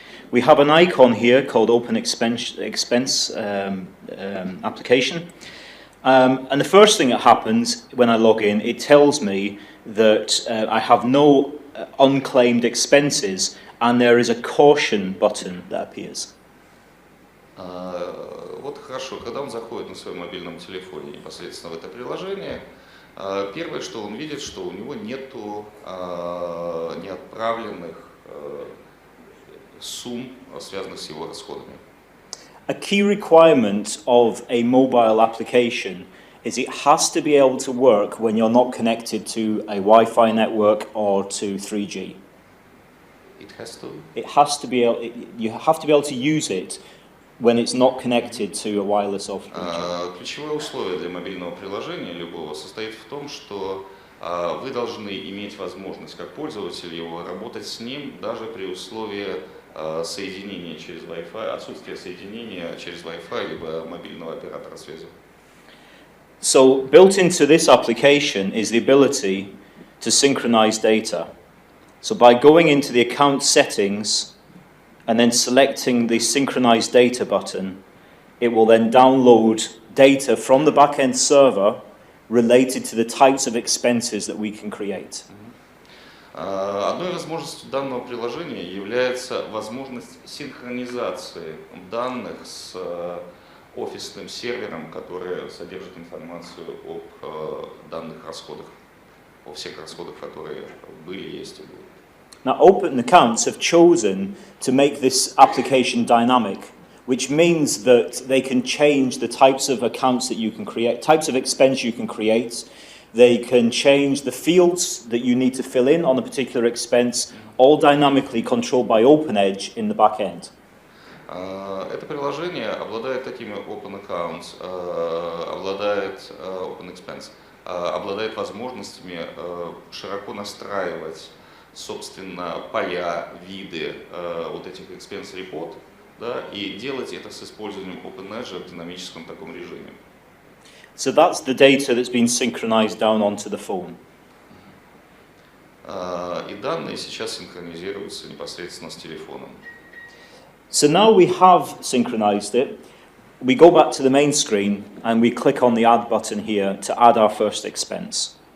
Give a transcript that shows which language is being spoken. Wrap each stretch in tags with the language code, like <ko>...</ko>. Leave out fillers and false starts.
<en>We have an icon here called OpenExpense application. And the first thing that happens when I log in, it tells me that I have no unclaimed expenses and there is a caution button that appears.</en> <ru>Вот хорошо, когда он заходит на своем мобильном телефоне непосредственно в это приложение, первое, что он видит, что у него нету неотправленных сумм, связанных с его расходами.</ru> <en>A key requirement of a mobile application is it has to be able to work when you're not connected to a Wi-Fi network or to 3G. It has to? It has to be able, you have to be able to use it when it's not connected to a wireless or 3G.</en> <ru>Ключевое условие для мобильного приложения любого состоит в том, что вы должны иметь возможность, как пользователь его, работать с ним даже при условии соединения через Wi-Fi, отсутствия соединения через Wi-Fi либо мобильного оператора связи.</ru> <en>So built into this application is the ability to synchronize data. So by going into the account settings and then selecting the synchronize data button, it will then download data from the backend server related to the types of expenses that we can create.</en> <ru>Одной возможностью данного приложения является возможность синхронизации данных с офисным сервером, который содержит информацию об данных расходах, о всех расходах, которые были, есть и будут.</ru> <en>Now, Open Accounts have chosen to make this application dynamic, which means that they can change the types of accounts that you can create, types of expense you can create. They can change the fields that you need to fill in on a particular expense, all dynamically controlled by OpenEdge in the back end.</en> <ru>Это приложение обладает такими Open Accounts, обладает Open Expense, обладает возможностями широко настраивать, собственно, поля, виды вот этих</ru> <en>expense report,</en> <ru>да, и делать это с использованием OpenEdge в динамическом таком режиме.</ru> <en>So that's the data that's been synchronized down onto the phone.</en> <ru>И данные сейчас синхронизируются непосредственно с телефоном.</ru> <en>So now we have synchronized it. We go back to the main screen and we click on the add button here to add our first expense.</en>